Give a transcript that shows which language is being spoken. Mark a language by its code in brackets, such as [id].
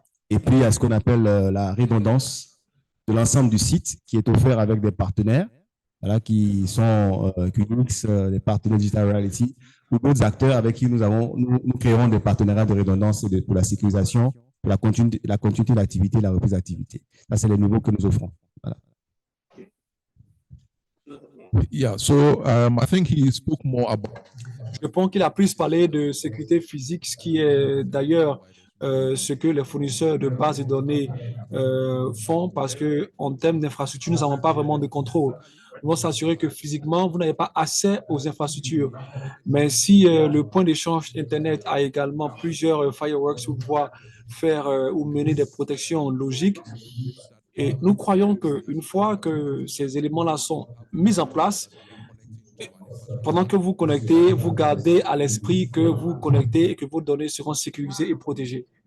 [fr] Et puis, il y a ce qu'on appelle la redondance de l'ensemble du site qui est offert avec des partenaires, voilà, qui sont QNX, des partenaires Digital Reality ou d'autres acteurs avec qui nous créerons des partenariats de redondance pour la sécurisation, pour la continuité d'activité, la reprise d'activité. Ça, c'est les niveaux que nous offrons. Voilà. [en] Yeah, so I think he spoke more about. [fr] Je pense qu'il a plus parlé de sécurité physique, ce qui est d'ailleurs ce que les fournisseurs de bases de données font, parce qu'en termes d'infrastructure, nous n'avons pas vraiment de contrôle. Nous devons s'assurer que physiquement, vous n'avez pas accès aux infrastructures. Mais si le point d'échange Internet a également plusieurs firewalls pour pouvoir faire ou mener des protections logiques, et nous croyons qu'une fois que ces éléments-là sont mis en place, pendant que vous connectez, vous gardez à l'esprit que vous connectez et que vos données seront sécurisées et protégées.